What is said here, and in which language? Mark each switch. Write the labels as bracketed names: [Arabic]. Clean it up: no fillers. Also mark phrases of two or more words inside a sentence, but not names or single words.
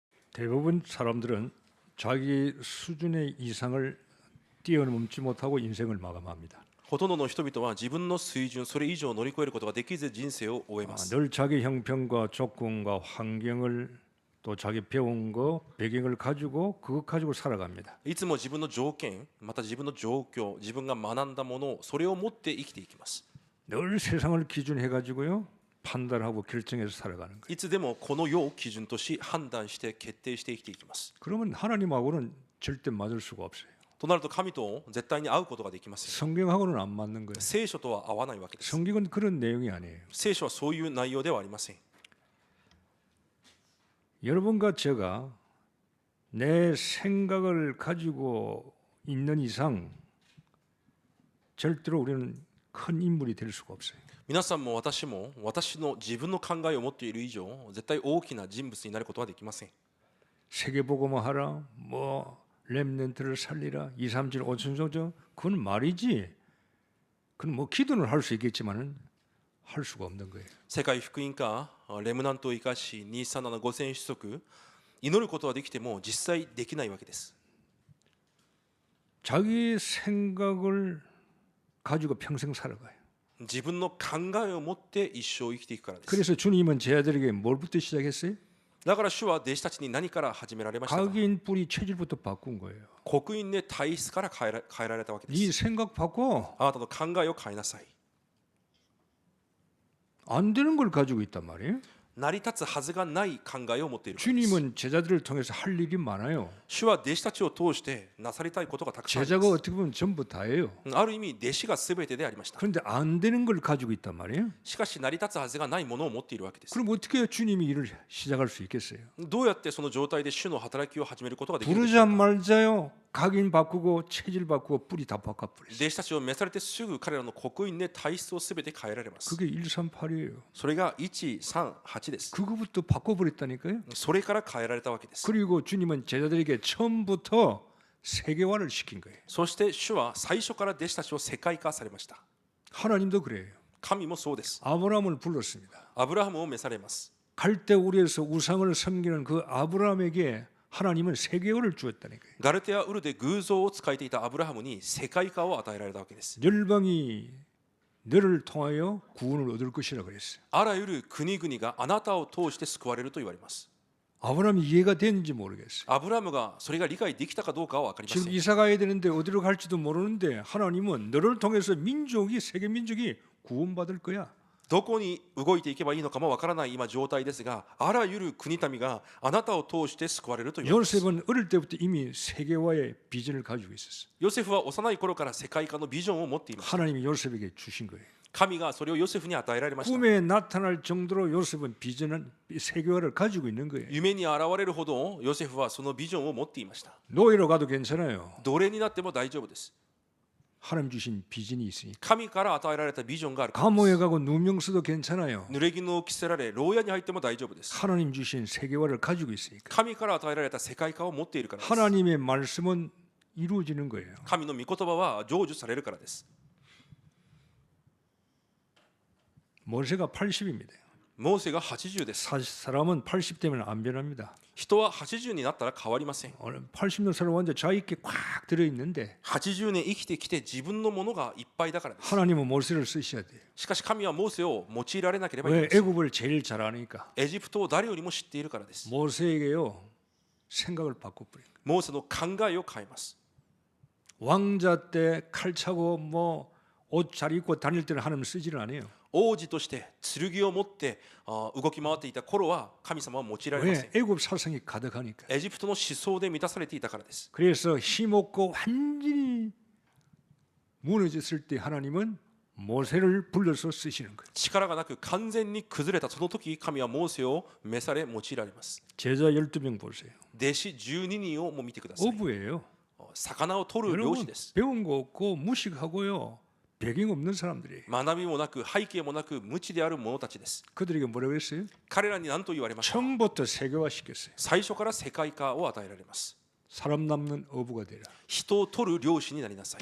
[Korean] 대부분 사람들은 자기 수준의 이상을 뛰어넘지 못하고 인생을 마감합니다. [Japanese] ほとんどの人々は自分の水準それ以上乗り越えることができず人生を終えます。 [Korean] 늘 자기 형편과 조건과 환경을 또 자기 배운 거 배경을 가지고 그것 가지고 살아갑니다. [Japanese] いつも自分の条件また自分の状況自分が学んだものそれを持って生きていきます。 [Korean] 늘 세상을 기준해 가지고요 판단하고 결정해서 살아가는 거예요. [Japanese] いつでもこの世を基準とし判断して決定して生きていきます。 [Korean] 그러면 하나님하고는 절대 맞을 수가 없어요. [Japanese] となると神と絶対に会うことができません。 [Korean] 성경하고는 안 맞는 거예요. [Japanese] 聖書とは合わないわけです。 [Korean] 성경은 그런 내용이 아니에요. [Japanese] 聖書はそういう内容ではありません。 [Korean] 여러분과 제가 내 생각을 가지고 있는 이상 절대로 우리는 큰 인물이 될 수가 없어요. [Japanese] 皆さんも私も私の自分の考えを持っている以上絶対大きな人物になることはできません。 [Korean] 세계복음화 하라, 뭐 렘넌트를 살리라, 2, 3, 7, 5, 7, 5, 그건 말이지. 그건 뭐 기도는 할 수 있겠지만은 할 수가 없는 거예요. [Japanese] 世界福音化レムナントを生かし237 5000子息祈ることはできても実際できないわけです。 [Korean] 자기 생각을 가지고 평생 살아가요. [Japanese] 自分の考えを持って一生生きていくからです。 [Korean] 그래서 주님은 제자들에게 뭘부터 시작했어요? [Japanese] だから主は弟子たちに何から始められましたか。 [Korean] 각인 뿌리 체질부터 바꾼 거예요. [Japanese] 刻印で体質から変えられたわけで [Korean] 네 [Japanese] す。 [Korean] 생각 바꿔. [Japanese] あなたの考えを変えなさい。 [Korean] 안 되는 걸 가지고 있단 말이에요. [Japanese] 成り立つはずがない考えを持っているからです。 [Korean] 주님은 제자들을 통해서 할 일이 많아요. [Japanese] 主は弟子たちを通してなさりたいことがたくさんあり [Korean] 제자가 [Japanese] ます。 [Korean] 어떻게 보면 전부 다예요. [Japanese] ある意味弟子が全てでありました。 [Korean] 그런데 안 되는 걸 가지고 있단 말이에요. [Japanese] しかし成り立つはずがないものを持っているわけです。 [Korean] 그럼 어떻게 해야 주님이 일을 시작할 수 있겠어요? [Japanese] どうやってその状態で主の働きを始めることができるでしょうか。 [Korean] 부르자말자요. 각인 바꾸고 체질 바꾸고 뿌리 다 바꿔버렸어요. [Japanese] 弟子たちを召されてすぐ彼らの刻印で体質を全て変えられます。 [Korean] 그게 138이에요. [Japanese] それが138です。 [Korean] 그거부터 바꿔버렸다니까요. [Japanese] それから変えられたわけです。 [Korean] 그리고 주님은 제자들에게 처음부터 세계화를 시킨 거예요. [Japanese] そして主は最初から弟子たちを世界化されました。 [Korean] 하나님도 그래요. [Japanese] 神もそうです。 [Korean] 아브라함을 불렀습니다. [Japanese] アブラハムを召されます。 [Korean] 갈대우리에서 우상을 섬기는 그 아브라함에게 하나님은 세계화를 주었다니까요. [Japanese] ガルテアウルで偶像を使えていたアブラハムに世界化を与えられたわけです。 [Korean] 열방이 너를 통하여 구원을 얻을 것이라 그랬어요. [Japanese] あらゆる国々があなたを通して救われると言われます。 [Korean] 아브라함이 이해가 되는지 모르겠어요. [Japanese] アブラハムがそれが理解できたかどうかは分かりませ [Korean] 지금 [Japanese] ん。 [Korean] 이사 가야 되는데 어디로 갈지도 모르는데 하나님은 너를 통해서 민족이 세계 민족이 구원받을 거야. [Japanese] どこに動いていけばいいのかもわからない今状態ですが、あらゆる国民があなたを通して救われると言われます。 [Korean] 요셉은 어릴 때부터 이미 세계화의 비전을 가지고 있었어요. [Japanese] ヨセフは幼い頃から世界化のビジョンを持っています。 [Korean] 하나님이 요셉에게 주신 거예요. [Japanese] 神がそれをヨセフに与えられました。 [Korean] 꿈에 나타날 정도로 요셉은 비전은 세계화를 가지고 있는 거예요. [Japanese] 夢に現れるほどヨセフはそのビジョンを持っていました。 [Korean] 노예로 가도 괜찮아요. [Japanese] 奴隷になっても大丈夫です。 [Korean] 하나님 주신 비전이 있으니까. [Japanese] 神から与えられたビジョンがあるからで [Korean] 감옥에 [Japanese] す。 [Korean] 가고 누명 써도 괜찮아요. [Japanese] 濡れ衣を着せられ牢屋に入っても大丈夫です。 [Korean] 하나님 주신 세계화를 가지고 있으니까. [Japanese] 神から与えられた世界観を持っているからです。 [Korean] 하나님의 말씀은 이루어지는 거예요. [Japanese] 神の御言葉は成就されるからです。 [Korean] 모세가 80입니다. [Japanese] モーセが80です。 [Korean] 사람은 80 되면 안 변합니다. [Japanese] 人は80になったら変わりません。 [Korean] 80년 살아왔는데 자기 있게 꽉 들어있는데 [Japanese] 80 年生きてきて自分のものがいっぱいだからです。 [Korean] 하나님은 모세를 쓰셔야 돼요. [Japanese] しかし神はモーセを用いられなければいけ [Korean] 왜 [Japanese] ません。 [Korean] 애굽을 제일 잘 아니까. [Japanese] エジプトを誰よりも知っているからです。 [Korean] 모세에게요 생각을 바꿔버린 거예요. [Japanese] モーセの考えを変えます。 [Korean] 왕자 때 칼 차고 뭐 옷 잘 입고 다닐 때는 하나님 쓰지를 않아요. [Japanese] 王子として剣を持って動き回っていた頃は神様は用いられませ [Korean] 왜 [Japanese] ん。 [Korean] 애굽 사상이 가득하니까. [Japanese] エジプトの思想で満たされていたからです。 [Korean] 그래서 힘없고 완전히 무너졌을 때 하나님은 모세를 불러서 쓰시는 거예요. [Japanese] 力がなく完全に崩れたその時神はモーセを召され用いられます。 [Korean] 제자 12명 보세요. [Japanese] 弟子12人をも見てください。 [Korean] 어부예요. [Japanese] 魚を取る漁 [Korean] 여러분 [Japanese] 師です。 [Korean] 배운 거 없고 무식하고요. 배경 없는 사람들이 [Japanese] 学びもなく背景もなく無知である者たちです。 [Korean] 그들에게 뭐라고 했어요? [Japanese] 彼らに何と言われました。 [Korean] 처음부터 세계화 시켰어요. [Japanese] 最初から世界化を与えられます。 [Korean] 사람 남는 어부가 되라. [Japanese] 人を取る漁師になりなさい。